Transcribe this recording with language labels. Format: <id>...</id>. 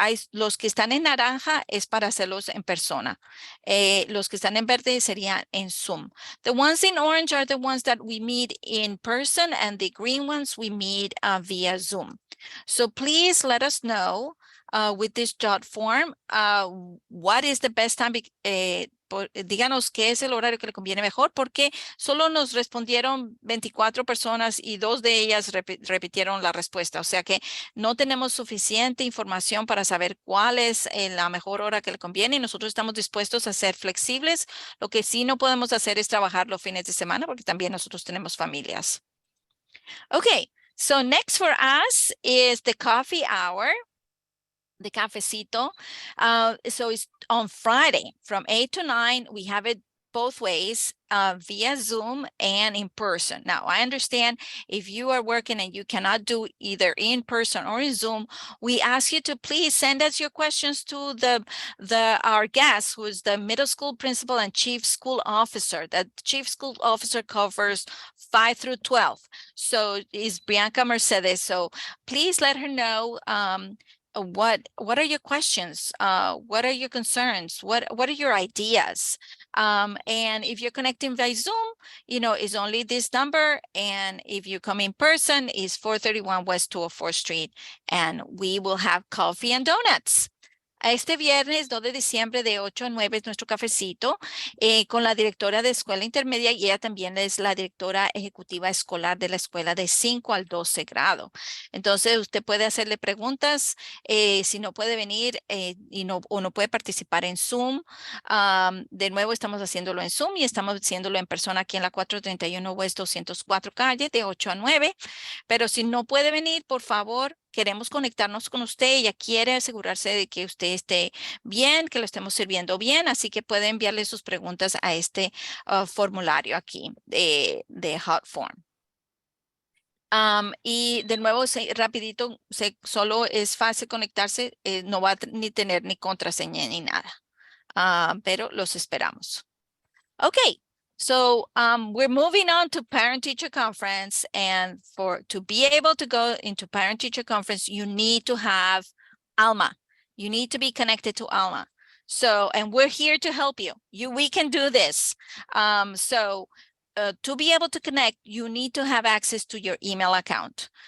<es>Los que están en naranja es para hacerlos en persona. Los que están en verde serían en Zoom.</es> <en>The ones in orange are the ones that we meet in person, and the green ones we meet via Zoom. So please let us know with this jot form what is the best time.</en> <es>Díganos qué es el horario que le conviene mejor, porque solo nos respondieron 24 personas y 2 de ellas repitieron la respuesta. O sea que no tenemos suficiente información para saber cuál es la mejor hora que le conviene, y nosotros estamos dispuestos a ser flexibles. Lo que sí no podemos hacer es trabajar los fines de semana, porque también nosotros tenemos familias.</es> <en>Okay, so next for us is the coffee hour. The cafecito. So it's on Friday from 8 to 9. We have it both ways via Zoom and in person. Now, I understand if you are working and you cannot do either in person or in Zoom, we ask you to please send us your questions to our guest, who is the middle school principal and chief school officer. The chief school officer covers 5 through 12. So is Bianca Mercedes. So please let her know what are your questions? What are your concerns? What are your ideas? And if you're connecting via Zoom, it's only this number. And if you come in person, it's 431 West 204th Street, and we will have coffee and donuts.</en> <es>Este viernes 2 de diciembre de 8 a 9 es nuestro cafecito con la directora de escuela intermedia, y ella también es la directora ejecutiva escolar de la escuela de 5 al 12 grado. Entonces, usted puede hacerle preguntas si no puede venir o no puede participar en Zoom. De nuevo, estamos haciéndolo en Zoom y estamos haciéndolo en persona aquí en la 431 West 204 calle de 8 a 9. Pero si no puede venir, por favor, queremos conectarnos con usted. Ella quiere asegurarse de que usted esté bien, que lo estemos sirviendo bien, así que puede enviarle sus preguntas a este formulario aquí de Hot Form. Y de nuevo, rapidito, solo es fácil conectarse, no va a ni tener ni contraseña ni nada, pero los esperamos.</es> <en>Okay. So we're moving on to parent-teacher conference, and to be able to go into parent-teacher conference, you need to have Alma. You need to be connected to Alma. So, and we're here to help you. We can do this. To be able to connect, you need to have access to your email account.</en>